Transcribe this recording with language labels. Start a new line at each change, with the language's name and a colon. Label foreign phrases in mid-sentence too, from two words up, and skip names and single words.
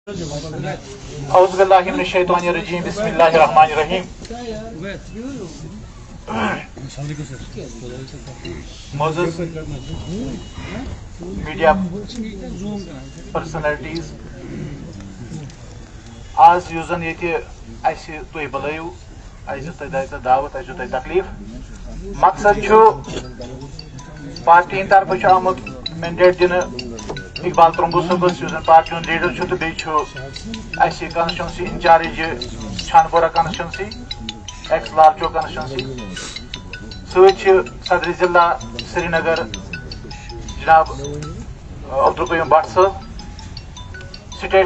Arabic: اعوذ باللہ من الشیطان الرجیم بسم اللہ الرحمن الرحیم معزز
English: media personalities
Kashmiri: آج یُس زن ییٚتہِ اَسہِ تُہۍ بُلٲیِو اَسہِ دیُت تۄہہِ دعوت اَسہِ دیُت تۄہہِ تکلیٖف مقصد چھُ پارٹی ہٕنٛدِ طرفہٕ چھُ آمُت مینڈیٹ دِنہٕ اقبال ترٛمبو صٲبس یُس زن پارٹی ہُنٛد لیڈر چھُ تہٕ بیٚیہِ چھُ اَسہِ
English: constituency in-charge
Kashmiri: چھانپورہ کانسٹچوینسی ایکس لال چوک کانسٹچوینسی سۭتۍ چھِ صدر ضلع سری نگر جناب عبدالقیوم بٹ صٲب سٹیٹ